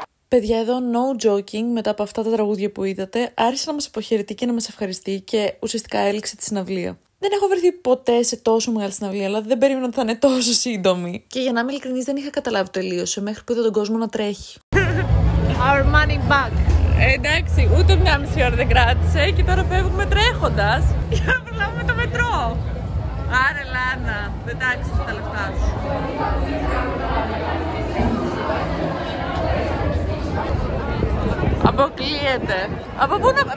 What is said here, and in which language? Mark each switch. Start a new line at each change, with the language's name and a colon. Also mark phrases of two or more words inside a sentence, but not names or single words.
Greek: Παιδιά, εδώ
English: no joking,
Greek: μετά από αυτά τα τραγούδια που είδατε, άρχισε να μας αποχαιρετεί και να μας ευχαριστεί και ουσιαστικά έληξε τη συναυλία. Δεν έχω βρεθεί ποτέ σε τόσο μεγάλη συναυλία, αλλά δεν περίμενα ότι θα είναι τόσο σύντομη. Και για να είμαι ειλικρινής, δεν είχα καταλάβει τελείωσε μέχρι που είδα τον κόσμο να τρέχει.
English: Our money back.
Greek: Εντάξει, ούτε μια μισή ώρα δεν κράτησε και τώρα φεύγουμε τρέχοντας για να προλάβουμε το μετρό. Άρε Λάνα, δεν τα άξιζε τα λεφτά σου. Αποκλείεται. Από πού να...